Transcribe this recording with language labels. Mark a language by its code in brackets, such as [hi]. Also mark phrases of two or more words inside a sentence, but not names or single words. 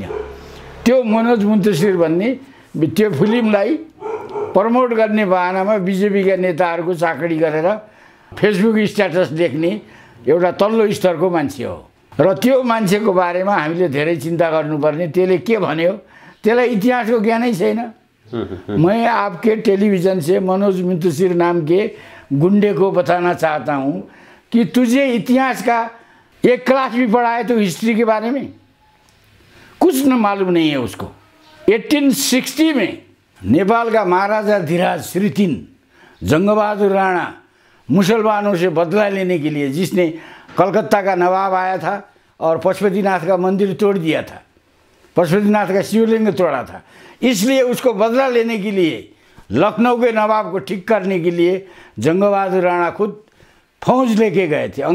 [ne] त्यो मनोज मुन्तसिर भन्ने त्यो फिल्मलाई प्रमोट गर्ने बहानामा बिजेपीका नेताहरूको चाकडी गरेर फेसबुक स्ट्याटस लेख्ने एउटा तल्लो स्तरको मान्छे हो। र त्यो मान्छेको बारेमा हामीले धेरै चिन्ता गर्नुपर्ने। त्यसले के भन्यो, त्यसलाई इतिहासको ज्ञानै छैन। [hi] मैं आपके टेलीविज़न से मनोज मुन्तसिर नाम के गुंडे को बताना चाहता हूँ कि तुझे इतिहास का एक क्लास भी पढ़ा है तो हिस्ट्री के बारे में कुछ न मालूम नहीं है उसको। 1860 में नेपाल का महाराजा धीराज श्री 3 जंगबहादुर राणा मुसलमानों से बदला लेने के लिए, जिसने कलकत्ता का नवाब आया था और पशुपतिनाथ का मंदिर तोड़ दिया था, पशुपतिनाथ का शिवलिंग तोड़ा था, इसलिए उसको बदला लेने के लिए लखनऊ के नवाब को ठीक करने के लिए जंगबहादुर राणा खुद फौज लेके गए थे।